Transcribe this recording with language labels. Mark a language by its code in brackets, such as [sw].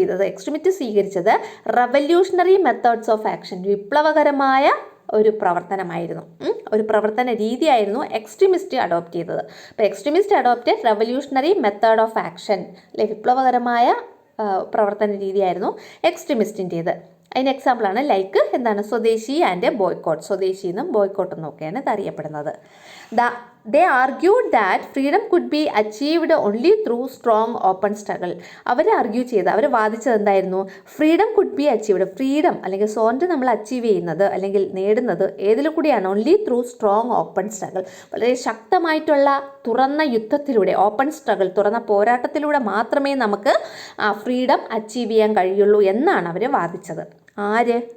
[ml] Extremist സ്വീകരിച്ചത് revolutionary methods of action, വിപ്ലവകരമായ ഒരു പ്രവർത്തനമായിരുന്നു, ഒരു പ്രവർത്തന രീതിയായിരുന്നു എക്സ്ട്രീമിസ്റ്റ് അഡോപ്റ്റ് ചെയ്തത്. അപ്പോൾ extremist adopted revolutionary method of action അല്ലെ, വിപ്ലവകരമായ പ്രവർത്തന രീതിയായിരുന്നു എക്സ്ട്രീമിസ്റ്റിൻ്റേത്. അതിന് എക്സാമ്പിളാണ് ലൈക്ക് സ്വദേശി ആൻഡ് ബോയ്ക്കോട്ട്. സ്വദേശി എന്നും ബോയ്ക്കോട്ട് എന്നും ഒക്കെയാണ് ഇത് അറിയപ്പെടുന്നത്. [en] They argued that freedom could be achieved only through strong open struggle. [ml] അവർ വാദിച്ചത് എന്തായിരുന്നു? [en] Freedom could be achieved. [ml] Freedom അല്ലെങ്കിൽ സ്വാതന്ത്ര്യം നമ്മൾ അച്ചീവ് ചെയ്യുന്നത് അല്ലെങ്കിൽ നേടുന്നത് ഏതിൽ കൂടിയാണ്? [en] Only through strong open struggle. [ml] വളരെ ശക്തമായിട്ടുള്ള തുറന്ന യുദ്ധത്തിലൂടെ, ഓപ്പൺ സ്ട്രഗിൾ, തുറന്ന പോരാട്ടത്തിലൂടെ മാത്രമേ നമുക്ക് ഫ്രീഡം അച്ചീവ് ചെയ്യാൻ കഴിയുള്ളൂ എന്നാണ് അവർ വാദിച്ചത്. ആര്?